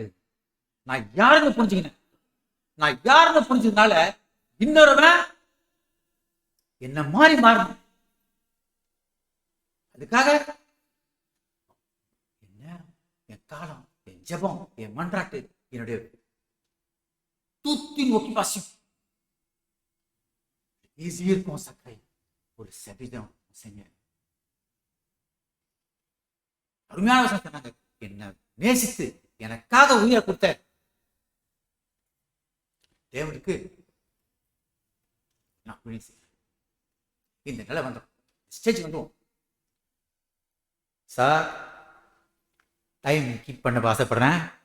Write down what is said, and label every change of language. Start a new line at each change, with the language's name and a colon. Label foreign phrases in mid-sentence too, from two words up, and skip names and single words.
Tamil: நான் யாருன்னு புரிஞ்சுக்கினால இன்னொருவன் என்ன மாறணும். அதுக்காக என்ன என் காலம், என் ஜெபம், என் மன்றாட்டு, என்னுடைய
French: toute une occupation les yeux consacrés pour le service du Seigneur.
Tamil: அருமையான வசனம் சொன்னாங்க. என்ன நேசித்து எனக்காக உயிரை கொடுத்த தேவனுக்கு நான் ஊழியம் செய்வேன். இந்த நிலை வந்துடும், ஸ்டேஜ் வந்துடும். சார்
English: time keep
Tamil: பண்ண ஆசைப்படுறேன்.